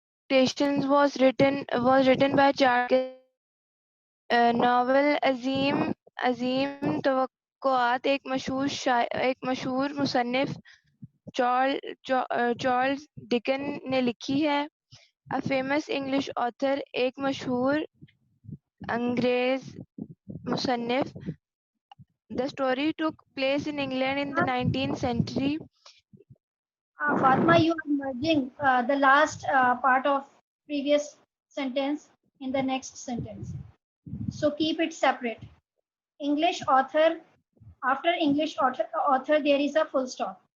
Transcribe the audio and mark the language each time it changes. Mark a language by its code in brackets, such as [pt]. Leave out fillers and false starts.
[en] Expectations was written by Charles. [ur] Novel عظیم توقعات ایک مشہور مصنف چارلز ڈکن نے لکھی ہے. [en] A famous English author [ur] ایک مشہور انگریز مصنف. [en] The story took place in England in the 19th century. Fatma, you are merging the last part of previous sentence in the next sentence. So keep it separate. English author, after English author there is a full stop.